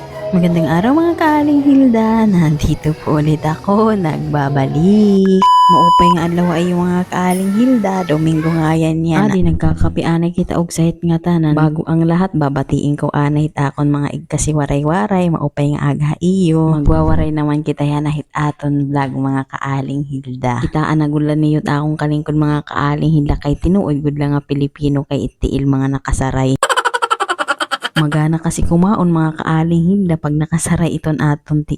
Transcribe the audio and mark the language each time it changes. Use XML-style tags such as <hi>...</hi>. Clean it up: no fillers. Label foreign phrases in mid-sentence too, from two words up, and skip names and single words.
<tl>Magandang araw mga kaaling Hilda, nandito po ulit ako, nagbabalik.</tl> <war>Maupay nga adlaw ay yung mga kaaling Hilda, Domingo nga yan yan. Adi nagkakapianay kita og sahit nga tanan.</war> <tl>Bago ang lahat, babatiin ko</tl> <war>anay takon mga igkasi waray-waray, maupay nga aga iyo. Magwawaray naman kita yan nahit aton vlog mga kaaling Hilda. Kitaan nagulan niyo akong kalingkod mga kaaling Hilda kay tinuod gud lang nga Pilipino kay itiil mga nakasaray. Magana kasi kumaon mga kaaling Hilda pag nakasaray iton aton tiil.</war>